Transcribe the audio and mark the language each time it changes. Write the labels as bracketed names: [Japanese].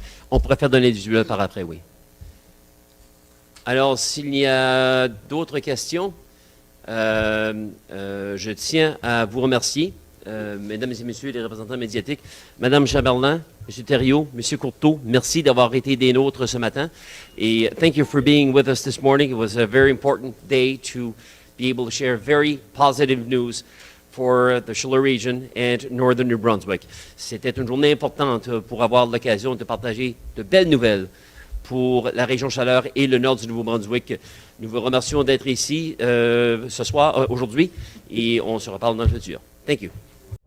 [French] On pourrait faire de l'individuel par après, oui. Alors, s'il y a d'autres questions, je tiens à vous remercier, mesdames et messieurs les représentants médiatiques, Madame Chamberlain, Monsieur Thériault, Monsieur Courteau, merci d'avoir été des nôtres ce matin. [English] Et thank you for being with us this morning. It was a very important day to be able to share very positive news for the Schiller region and northern New Brunswick. [French] C'était une journée importante pour avoir l'occasion de partager de belles nouvelles pour la région Chaleur et le nord du Nouveau-Brunswick. Nous vous remercions d'être ici ce soir, aujourd'hui, et on se reparle dans le futur. [English] Thank you.